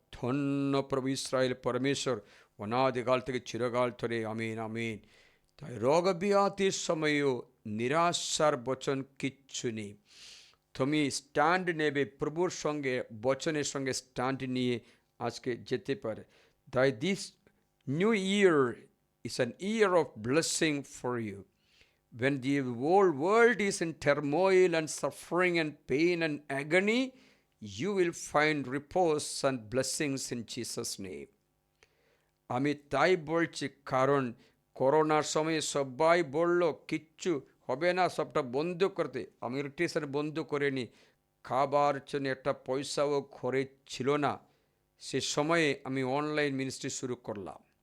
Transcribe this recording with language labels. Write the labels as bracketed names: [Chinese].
[Bangla] ধন্য প্রভু ইস্রায়েল পরমেশ্বর, অনাদিকাল থেকে চিরকাল ধরে। আমিন আমিন। তাই রোগ ব্যাধির সময়ও নিরাশার বচন কিচ্ছু নেই। তুমি স্ট্যান্ড নেবে প্রভুর সঙ্গে, বচনের সঙ্গে স্ট্যান্ড নিয়ে আজকে যেতে পারে। [English] তাই this new year is an year of blessing for you. When the whole world is in turmoil and suffering and pain and agony, you will find repose and blessings in Jesus' name. [Bangla] আমি তাই বলছি, কারণ করোনার সময় সবাই বলল কিচ্ছু হবে না, সবটা বন্ধ করতে। আমি ইলেকট্রিশিয়ান বন্ধ করিনি, খাবার জন্য একটা পয়সাও ঘরে ছিল না। সে সময়ে আমি অনলাইন মিনিস্ট্রি শুরু করলাম।